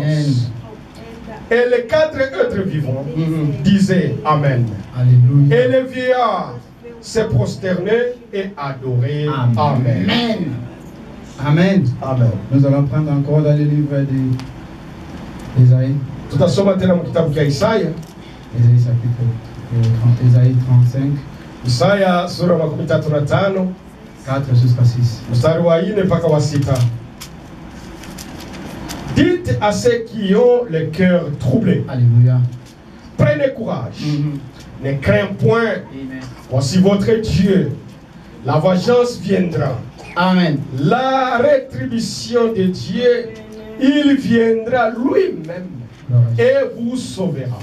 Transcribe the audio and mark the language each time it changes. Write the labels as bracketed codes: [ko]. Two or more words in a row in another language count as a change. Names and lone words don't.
[fr] Et les 4 êtres vivants disaient Amen. Alléluia. Et les vieillards se prosternaient et adoraient. Amen. Amen. Amen. Amen. Nous allons prendre encore dans le livre d'Ésaïe. [sw] Tutasoma tena mkitabu cha Isaya. [fr] Ésaïe chapitre Ésaïe 35. [sw] Isaya sura ya 35. [fr] 4 jusqu'à 6. [sw] Mstari wa 4 mpaka wa 6. [fr] Dites à ceux qui ont le cœur troublé. Alléluia. Prenez courage. Ne craignez point. Voici votre Dieu. La vengeance viendra. Amen. La rétribution de Dieu, il viendra lui-même et vous sauvera.